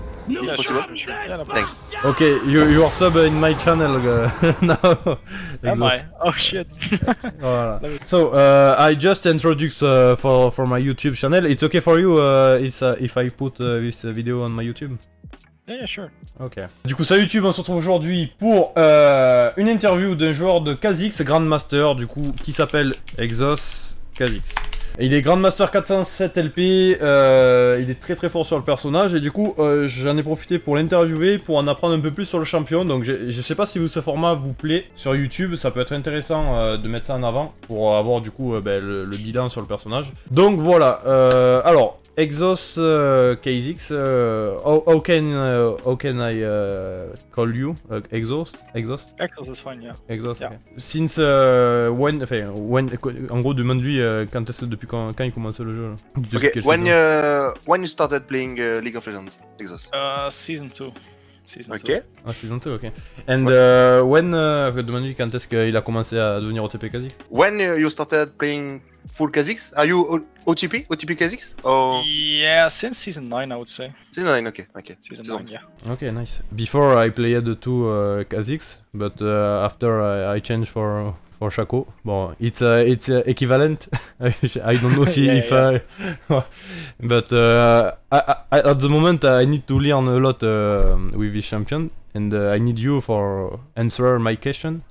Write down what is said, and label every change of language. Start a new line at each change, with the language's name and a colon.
English: Yeah, sure. Yeah, no Thanks. Okay, you are sub in my channel now. Am I? Oh shit.
French: Voilà.
English: So I just introduced for my YouTube channel. It's okay for you if I put this video on my YouTube? Yeah, sure. Ok.
French: Du coup, salut YouTube, on se retrouve aujourd'hui pour une interview d'un joueur de Kha Zix, Grandmaster, du coup, qui s'appelle EXOSK6. Il est Grandmaster 407 LP, il est très fort sur le personnage, et du coup, j'en ai profité pour l'interviewer, pour en apprendre un peu plus sur le champion. Donc je sais pas si ce format vous plaît sur YouTube, ça peut être intéressant de mettre ça en avant, pour avoir du coup le bilan sur le personnage. Donc voilà, alors...
English: EXOSK6, how can I call you? Exos is fine, yeah. Exos, yeah. Okay. Since when,
French: en gros, demande-lui depuis quand il commence le jeu. Là.
English: Okay, when you started playing League of Legends, Exos? Season 2. Ok. Ah, Season 2, ok. And when,
French: demande-lui quand est-ce qu'il a commencé à devenir Otp Kha Zix?
English: When you started playing full Kha Zix? Are you Otp Kha Zix? Or... Yeah, since Season 9 I would say. Season 9, okay. Season 9, yeah. Okay, nice. Before I played the two Kha Zix, but after I changed for Shaco. Bon, it's equivalent. I don't know if but at the moment I need to learn a lot with this champion, and I need you for answer my question.